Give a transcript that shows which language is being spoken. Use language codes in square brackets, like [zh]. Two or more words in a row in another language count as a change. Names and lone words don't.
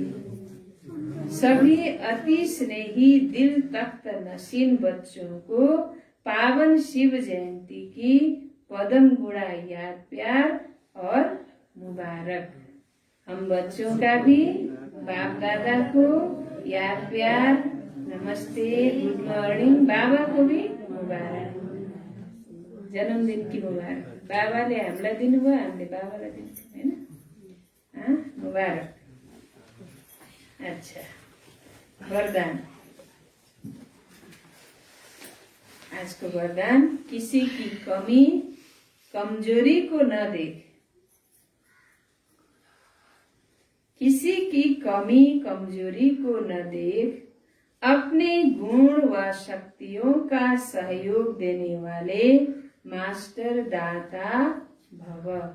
[hi] सभी अति स्नेही दिल तख्त नसीन बच्चों को पावन शिव जयंती की पदम गुणा याद प्यार और मुबारक। हम बच्चों का भी बाप दादा को याद प्यार नमस्ते, [en] good morning. [hi] बाबा को भी मुबारक, जन्मदिन की मुबारक। [ne] बाबाले हामीलाई दिनुभयो, हामीले बाबालाई दिन्छौँ हैन, मुबारक। [hi] अच्छा, वरदान। आज को वरदान, किसी की कमी कमजोरी को न देख, किसी की कमी कमजोरी को न देख, अपने गुण व शक्तियों का सहयोग देने वाले मास्टर दाता भव।